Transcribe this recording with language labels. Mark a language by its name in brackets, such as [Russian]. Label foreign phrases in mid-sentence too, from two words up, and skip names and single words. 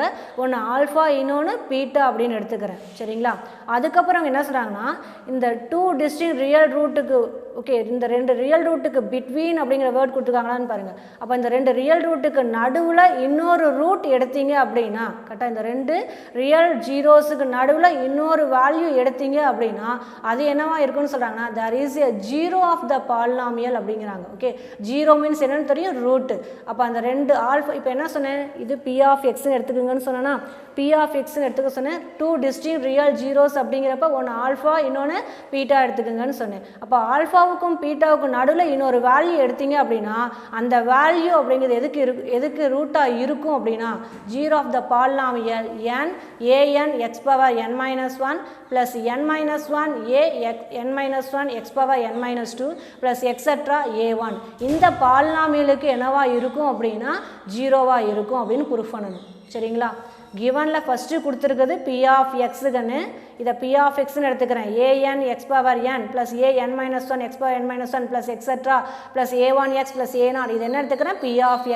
[Tamil] ஒன்று ஆல்ஃபா, இன்னொன்று பீட்டா அப்படின்னு எடுத்துக்கிறேன். சரிங்களா, அதுக்கப்புறம் அவங்க என்ன சொல்கிறாங்கன்னா இந்த [English] two distinct real root, [Tamil] ஓகே, இந்த ரெண்டு [English] real root between [Tamil] அப்படிங்கிற வேர்ட் கொடுத்துருக்காங்களான்னு பாருங்கள். அப்போ இந்த ரெண்டு [English] real root [Tamil] நடுவில் இன்னொரு ரூட் எடுத்தீங்க அப்படின்னா, கரெக்டாக இந்த ரெண்டு [English] real zeros [Tamil] நடுவில் இன்னொரு வேல்யூ எடுத்தீங்க அப்படின்னா அது என்னவா இருக்குன்னு சொல்கிறாங்கன்னா [English] there is a zero of the polynomial [Tamil] அப்படிங்கிறாங்க. ஓகே, [English] zero means [Tamil] என்னன்னு தெரியும், ரூட்டு. அப்போ அந்த ரெண்டு ஆல்ஃபா, இப்போ என்ன சொன்னேன், இது [English] p of x [Tamil] ன்னு எடுத்துக்கோங்கன்னு சொன்னேன்னா [English] p of x [Tamil] ன்னு எடுத்துக்க சொன்னேன். [English] two distinct real zeros [Tamil] அப்படிங்கிறப்ப ஒன்று ஆல்ஃபா, இன்னொன்று பீட்டா எடுத்துக்கோங்கன்னு சொன்னேன். அப்போ ஆல்ஃபாவுக்கும் பீட்டாவுக்கும் நடுவில் இன்னொரு வேல்யூ எடுத்தீங்க அப்படின்னா அந்த வேல்யூ அப்படிங்கிறது எதுக்கு ரூட்டாக இருக்கும் அப்படின்னா [English] zero of the polynomial an x power n minus 1 plus n minus 1 n minus 1 x power n minus 2 plus etc a1. [Tamil] இந்த பாலினாமியலுக்கு என்னவா இருக்கும் அப்படின்னா ஜீரோவாக இருக்கும் அப்படின்னு ப்ரூஃப் பண்ணணும். சரிங்களா, கிவனில் ஃபஸ்ட்டு கொடுத்துருக்குது [English] p of x [Tamil] ன்னு, இதை [English] p of x [Tamil] ன்னு எடுத்துக்கிறேன். [English] an x power n plus an minus 1 x power n minus 1 plus etc plus a1 x plus a naught, [Tamil] இது என்ன எடுத்துக்கிறேன், [English] p of x.